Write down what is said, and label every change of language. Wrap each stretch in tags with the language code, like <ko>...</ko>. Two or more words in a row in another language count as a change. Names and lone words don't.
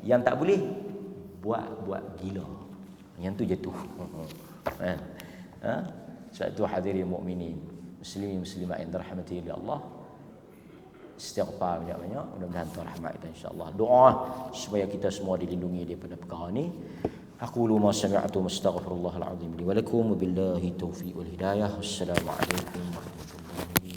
<ms>Yang tak boleh buat gila. Yang tu jatuh. Kan? Ha? Sebab tu hadirin mukminin, muslimin muslimat yang dirahmati oleh Allah, istighfar banyak-banyak, mudah-mudahan Tuhan rahmat kita</ms> <ar>إن شاء الله.</ar> <ms>Doa supaya kita semua dilindungi daripada perkara ni.</ms> <ar>أقول ما سمعت أستغفر الله العظيم لي ولكم, وبالله التوفيق والهداية. والسلام عليكم ورحمة الله وبركاته.</ar>